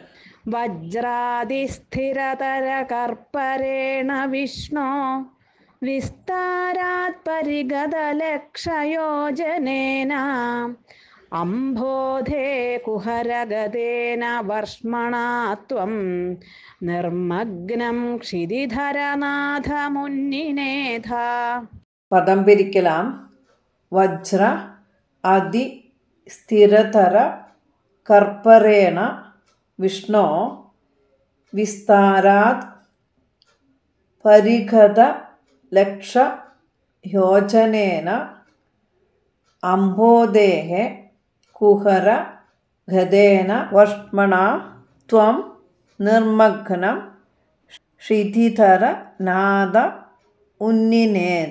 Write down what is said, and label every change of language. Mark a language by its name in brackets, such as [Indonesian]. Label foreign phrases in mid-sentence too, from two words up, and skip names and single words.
[Sanskrit] वज्रादिस्थिरतरकर्परेण विष्णो विस्तारात् परिगतलक्षयोजनेन अम्भोधे कुहरगदेन वर्ष्मणा त्वं निर्मग्नं क्षितिधरनाथमुन्निनेथ. [Malayalam] പദം പിരിക്കലാം. [Sanskrit] വജ്ര അതി സ്ഥിരതര കർപ്പരേണ വിഷ്ണോ വിസ്താരാത് പരിഗത ലക്ഷ യോജനേന അംബോധേഃ കുഹര ഗദേന വർഷ്മണ ത്വം നിർമഗ്നം ക്ഷിതിധര നാദ ഉന്നിനേഥ.